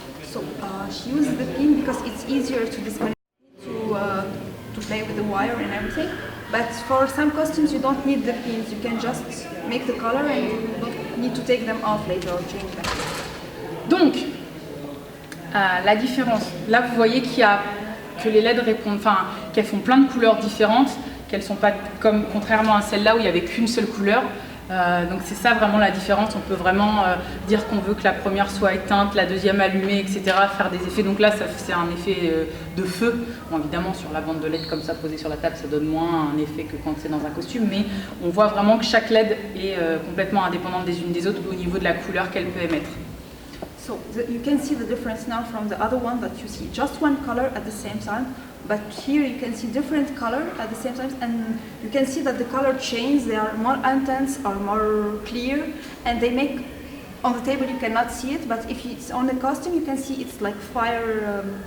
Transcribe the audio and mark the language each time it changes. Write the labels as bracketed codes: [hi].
[en] So she uses the pin because it's easier to disconnect, to play with the wire and everything. But for some costumes you don't need the pins. You can just make the color and you don't need to take them off later or change them. [fr] Donc, la différence, là vous voyez que les LED répondent, enfin qu'elles font plein de couleurs différentes, qu'elles sont pas comme contrairement à celle-là où il n'y avait qu'une seule couleur. Donc c'est ça vraiment la différence. On peut vraiment dire qu'on veut que la première soit éteinte, la deuxième allumée, etc. Faire des effets. Donc là c'est un effet de feu. Bon, évidemment sur la bande de LED comme ça posée sur la table ça donne moins un effet que quand c'est dans un costume, mais on voit vraiment que chaque LED est complètement indépendante des unes des autres au niveau de la couleur qu'elle peut émettre. [en] So you can see the difference now from the other one that you see just one color at the same time, but here you can see different color at the same time, and you can see that the color change. They are more intense or more clear, and they make on the table you cannot see it, but if it's on the costume you can see it's like fire.